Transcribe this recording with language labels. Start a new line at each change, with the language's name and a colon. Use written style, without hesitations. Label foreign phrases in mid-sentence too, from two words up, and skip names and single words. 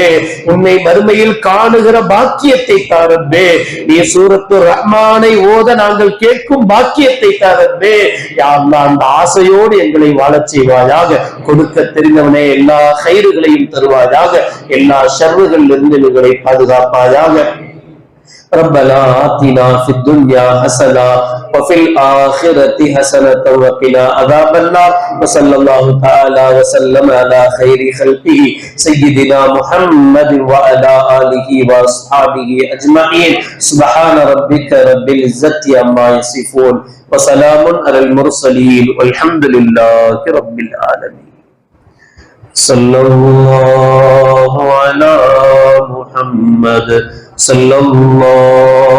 Tamil: உன்னை மறுமையில் காணுகிற பாக்கியத்தை தாரப்பே. நீ சூரத்து ரஹ்மானை ஓத நாங்கள் கேட்கும் பாக்கியத்தை தாரப்பே.
Arabic: يا الله
Tamil: அந்த ஆசையோடு எங்களை வாழச் செய்வாயாக. கொடுக்க தெரிந்தவனே எல்லா கைறுகளையும் தருவாயாக. எல்லா ஷர்றுகளில் இருந்து எங்களை பாதுகாப்பாயாக.
Arabic: ربنا آتنا في الدنيا حسنة وفي الآخرة حسنة وقنا عذاب النار وصلى الله تعالى وسلم على خير خلقه سيدنا محمد وعلى آله وأصحابه أجمعين سبحان ربك رب العزة عما يصفون وسلام على المرسلين والحمد لله رب العالمين صلى الله على محمد صلى الله